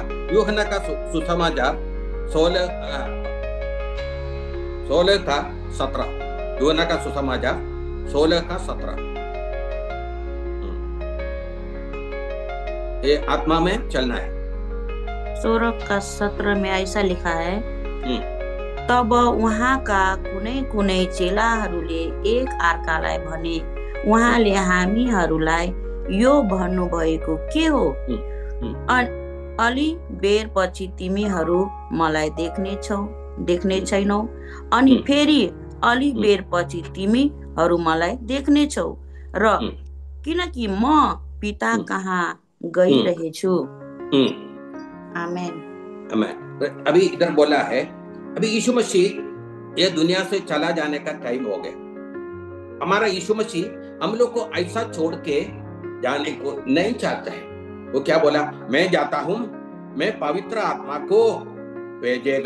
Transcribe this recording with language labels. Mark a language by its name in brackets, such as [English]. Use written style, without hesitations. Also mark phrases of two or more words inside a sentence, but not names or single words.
[Hindi] यूहन्ना का सुसमाचार 16 का 17। यूहन्ना का सुसमाचार 16 का 17। ये आत्मा में चलना है। 16 का 17 में ऐसा लिखा है, [Nepali] तब उहाँका कुनै चेलाहरूले एक अर्कालाई भने, उहाँले हामीहरूलाई यो भन्नुभएको के हो? अलि बेर पछि तिमीहरू मलाई देख्ने छैनौ, अनि फेरि अलि बेर पछि तिमीहरू मलाई देख्नेछौ, र किनकि म पिता कहाँ गइरहेछु। आमेन, आमेन। [Hindi] अभी इधर बोला है, अभी यीशु मसीह ये दुनिया से चला जाने का टाइम हो गया। हमारा यीशु मसीह हम लोग को ऐसा छोड़ के जाने को नहीं चाहता है। वो क्या बोला? मैं जाता हूं, मैं पवित्र आत्मा को भेजेगा।